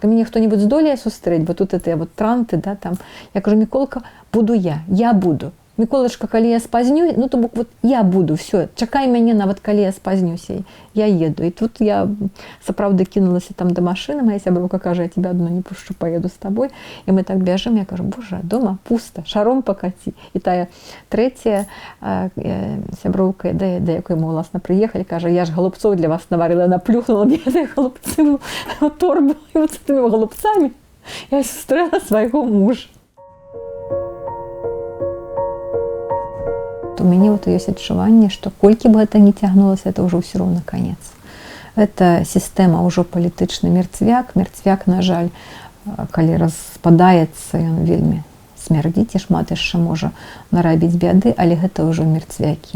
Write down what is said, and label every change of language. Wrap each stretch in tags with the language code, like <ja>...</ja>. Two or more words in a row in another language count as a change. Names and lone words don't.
<be>Мяне хто-нибудь здолее сустрэць, бо тут это вот транты, да, там. Я кажу, Міколка, буду я буду. Міколачка, калі я спазню, то бок вот я буду, все, чакай мяне, нават калі я спазнюся, я еду. І тут я сапраўды кінулася там да машыны, моя сяброўка кажа,</be> <ru>я тебя одну не пушчу, поеду с тобой.</ru> <be>І мы так бяжым, я кажу, боже, дома пусто,</be> <ru>шаром покаці.</ru> <be>І тая трэцяя сяброўка, да якой мы уласна прыехалі, кажа, я ж голубцоў для вас наварила,</be> <ru>наплюхнула мне голубцы в торбу,</ru> <be>і</be> <ru>вот с этими голубцами</ru> <be>я сустрэла свайго мужа. У мяне вот ёсць адчуванне, што колькі бы гэта не цягнулася, это ўжо ўсё роўна канец. Гэта сістэма ўжо палітычны мерцвяк, на жаль, калі распадаецца, ён вельмі смярдзіць і шмат яшчэ можа нарабіць бяды, але гэта ўжо мерцвякі.</be>